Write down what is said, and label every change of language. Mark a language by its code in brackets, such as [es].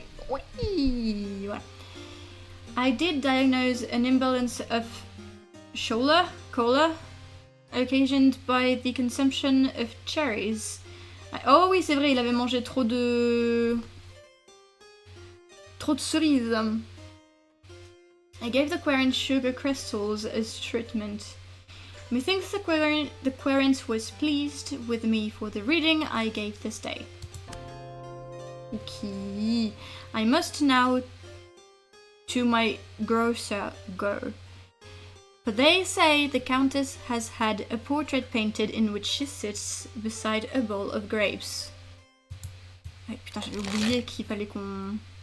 [fr] oui, voilà. [en] I did diagnose an imbalance of choler, occasioned by the consumption of cherries. [fr] Oh oui, c'est vrai, il avait mangé trop de cerises. [en] I gave the Querent sugar crystals as treatment. Methinks the Querent was pleased with me for the reading I gave this day. Okay. I must now to my grocer go. For they say the Countess has had a portrait painted in which she sits beside a bowl of grapes. [fr] Ah, putain, j'avais oublié qu'il fallait qu'on...